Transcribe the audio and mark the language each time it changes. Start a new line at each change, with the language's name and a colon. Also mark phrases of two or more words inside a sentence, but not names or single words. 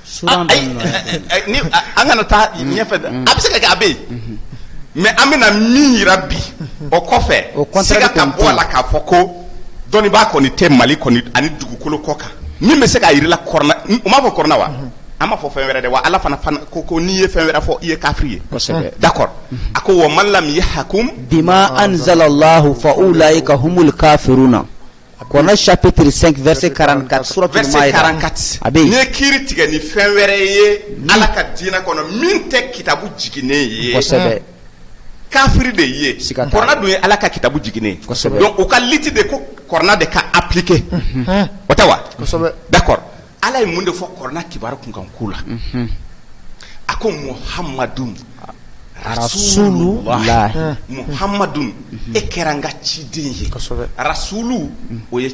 Bambara: ni an kana taa ɲɛfɛ a bɛ se ka kɛ a bɛ yen mais an bɛna min yira bi o kɔfɛ siga ka bɔ a la k'a fɔ ko dɔnnibaa kɔni tɛ Mali kɔni ani dugukolo kɔ kan min bɛ se k'a yir'i la kɔrɔna o m'a fɔ kɔrɔna wa an m'a fɔ fɛn wɛrɛ dɛ wa Ala fana ko n'i ye fɛn wɛrɛ fɔ i ye kafiri ye d'accord a ko
Arabic: ومن لم يحكم بما أنزل الله فأولئك هم الكافرون.
French: Kɔrɔna chapitre 5 verset 44 suratul Maïda.
Bambara: n'i ye kiiri tigɛ ni fɛn wɛrɛ ye Ala ka diinɛ kɔnɔ min tɛ kitabu jiginnen ye kosɛbɛ kafiri de ye kɔrɔna dun ye Ala ka kitabu jiginnen donc o ka liti de ko kɔrɔna de ka appliquer o tɛ wa d'accord Ala ye mun de fɔ kɔrɔna kibaru kunkan ko la a ko Muhammadun Rasulullah Muhammadun e kɛra n ka ciden ye Rasulu o ye